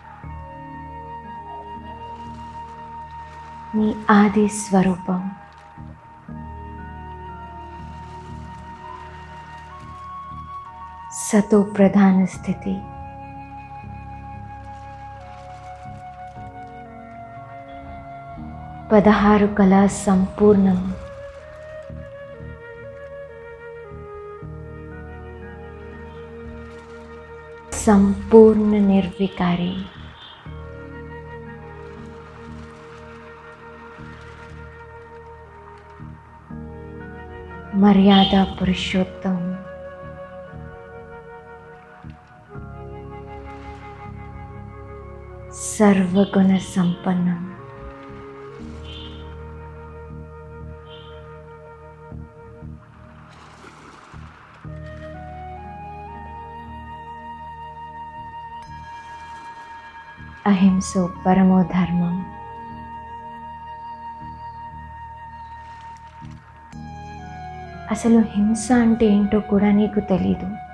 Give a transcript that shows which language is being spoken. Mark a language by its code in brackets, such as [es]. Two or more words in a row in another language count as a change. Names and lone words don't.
[te] నీ ఆది స్వరూపం సతో ప్రధాన స్థితి, పదహారు కళా సంపూర్ణం, [hi] संपूर्ण निर्विकारी, मर्यादा पुरुषोत्तम, सर्वगुण संपन्न, [sa] అహింసో పరమో ధర్మం. [te] అసలు హింస అంటే ఏంటో కూడా నీకు తెలీదు.